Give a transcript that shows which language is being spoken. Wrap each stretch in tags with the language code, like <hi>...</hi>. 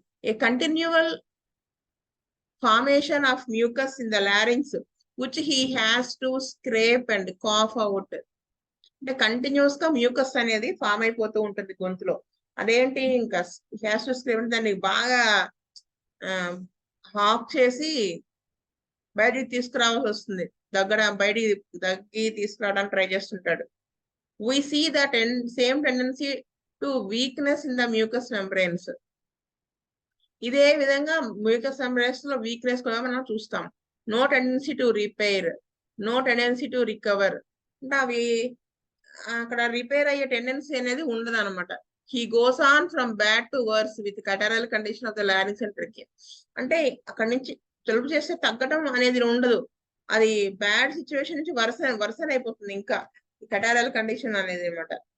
<en>a continual formation of mucus in the larynx which he has to scrape and cough out,</en> <te>అంటే continuous గా mucus అనేది form అయిపోతూ ఉంటుంది గొంతులో. అదేంటి ఇంకా</te> <en>has to scrape,</en> <te>దాన్ని బాగా హాక్ చేసి బయటికి తీసుకురావాల్సి వస్తుంది, బయటికి దగ్గి తీసుకురావడానికి ట్రై చేస్తుంటాడు.</te> <en>we see that same tendency to weakness in the mucous membranes,</en> <te>ఇదే విధంగా మ్యూకస్ మెంబ్రేన్స్ లో వీక్నెస్ కూడా మనం చూస్తాం.</te> <en>no tendency to repair, no tendency to recover,</en> <te>అంటే అవి అక్కడ రిపేర్ అయ్యే టెండెన్సీ అనేది ఉండదు అనమాట.</te> <en>he goes on from bad to worse with catarrhal condition of the larynx and trachea,</en> <te>అంటే అక్కడ నుంచి జలుబు చేస్తే తగ్గడం అనేది ఉండదు, అది బ్యాడ్ సిచ్యువేషన్ నుంచి వర్సన్ అయిపోతుంది ఇంకా, కటారల్ కండిషన్ అనేది అనమాట.</te>